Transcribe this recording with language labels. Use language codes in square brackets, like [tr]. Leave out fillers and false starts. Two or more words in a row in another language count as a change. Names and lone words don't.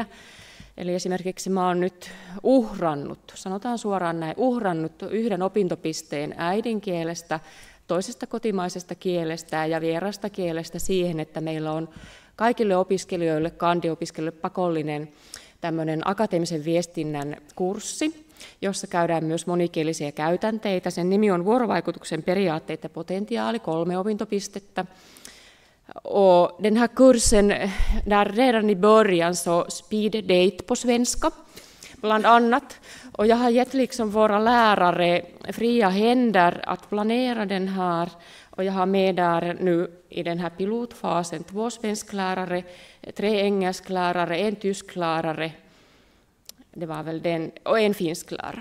[fi] Eli esimerkiksi mä oon nyt sanotaan suoraan näin, uhrannut 1 opintopisteen äidinkielestä, toisesta kotimaisesta kielestä ja vierasta kielestä siihen, että meillä on kaikille opiskelijoille, kandiopiskelijoille pakollinen tämmöinen akateemisen viestinnän kurssi, jossa käydään myös monikielisiä käytänteitä. Sen nimi on vuorovaikutuksen periaatteet ja potentiaali, 3 opintopistettä. [sv] Och den här kursen, där redan i början så [en] speed date [sv] på svenska, bland annat. Och jag har gett liksom våra lärare fria händer att planera den här. Och jag har med där nu i den här pilotfasen 2 svensklärare, 3 engelsklärare, 1 tysklärare, det var väl den, och 1 finsklärare.